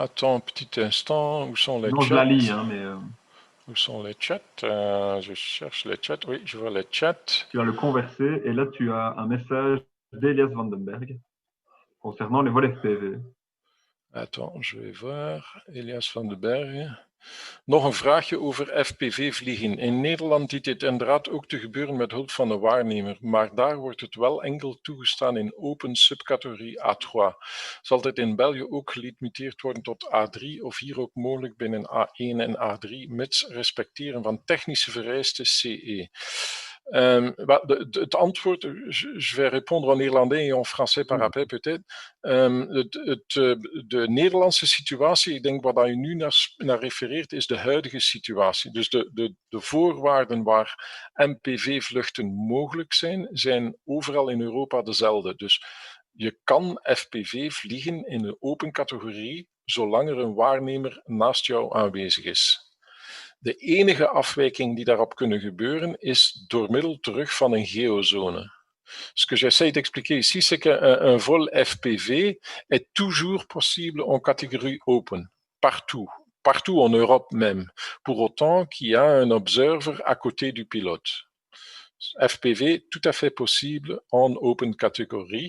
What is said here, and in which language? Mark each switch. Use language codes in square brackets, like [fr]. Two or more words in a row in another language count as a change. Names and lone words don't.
[fr] Attends un petit instant, où sont les Non, chats? je la lis, hein, mais Où sont les chats? Je cherche les chats. Oui, je vois les chats. tu as le conversé et là, tu as un message d'Elias Vandenberg concernant les vols FPV. Attends, je vais voir. Elias van den Bergen. [nl] Nog een vraagje over FPV-vliegen. In Nederland dient dit inderdaad ook te gebeuren met hulp van een waarnemer, maar daar wordt het wel enkel toegestaan in open subcategorie A3. Zal dit in België ook gelimiteerd worden tot A3 of hier ook mogelijk binnen A1 en A3, mits respecteren van technische vereisten CE? Het antwoord, [fr] je vais répondre en néerlandais et en français par après peut-être. [nl] De Nederlandse situatie, ik denk wat je nu naar refereert, is de huidige situatie. Dus de voorwaarden waar MPV-vluchten mogelijk zijn overal in Europa dezelfde. Dus je kan FPV vliegen in de open categorie, zolang er een waarnemer naast jou aanwezig is. De enige afwijking die daarop kunnen gebeuren is door middel terug van een geozone. [fr] Ce que j'essaie d'expliquer ici, c'est qu'un vol FPV est toujours possible en catégorie open, partout en Europe même, pour autant qu'il y a un observer à côté du pilote. FPV, tout à fait possible en open catégorie.